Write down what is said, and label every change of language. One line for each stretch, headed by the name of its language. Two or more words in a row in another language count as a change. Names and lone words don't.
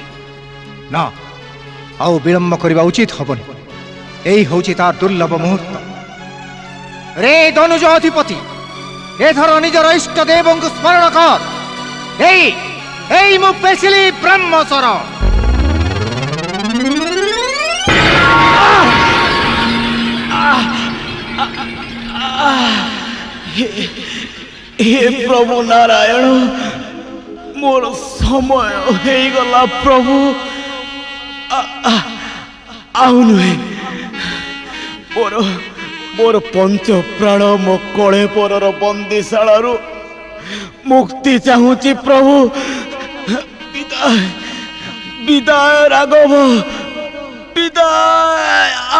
Odia: ନା, ଆଉ ବିଳମ୍ବ କରିବା ଉଚିତ ହବନି। ଏଇ ହେଉଛି ତାର ଦୁର୍ଲଭ ମୁହୂର୍ତ୍ତ। ରେ ଧନୁଜ ଅଧିପତି, ଏଥର ନିଜର ଇଷ୍ଟ ଦେବଙ୍କୁ ସ୍ମରଣ କର। ଏଇ ମୁଁ ପେଶିଲି ବ୍ରହ୍ମସ୍ୱର। ହେ ପ୍ରଭୁ ନାରାୟଣ, ମୋର ସମୟ ହେଇଗଲା ପ୍ରଭୁ। ଆଉ ନୁହେଁ, ମୋର ପଞ୍ଚ ପ୍ରାଣ ମୋ କଳେ ପରର ବନ୍ଦିଶାଳାରୁ ମୁକ୍ତି ଚାହୁଁଛି ପ୍ରଭୁ। ବିଦାୟ ରାଘବ, ବିଦାୟ।